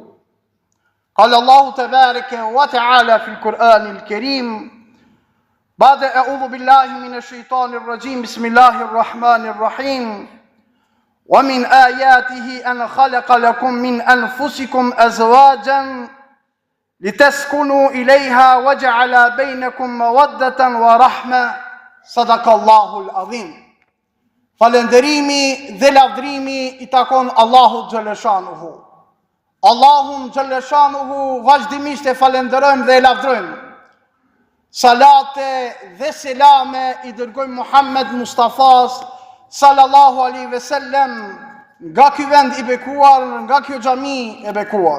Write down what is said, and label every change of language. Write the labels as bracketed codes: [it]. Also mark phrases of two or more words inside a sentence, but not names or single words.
[ar] قال الله تبارك وتعالى في القرآن الكريم بعد أعوذ بالله من الشيطان الرجيم بسم الله الرحمن الرحيم ومن آياته أن خلق لكم من أنفسكم أزواجا لتسكنوا إليها وجعل بينكم مودة ورحمة صدق الله العظيم. [sq] Falënderimi dhe lavdrimi I takon Allahut xhaleshanuhu. Allahun xhaleshanuhu vazhdimisht e falenderojmë dhe e lavdrojmë. Salate dhe selame I dërgojmë Muhammed Mustafas [ar] صلى الله عليه وسلم [sq] nga ky vend I bekuar, nga kjo xhami e bekuar.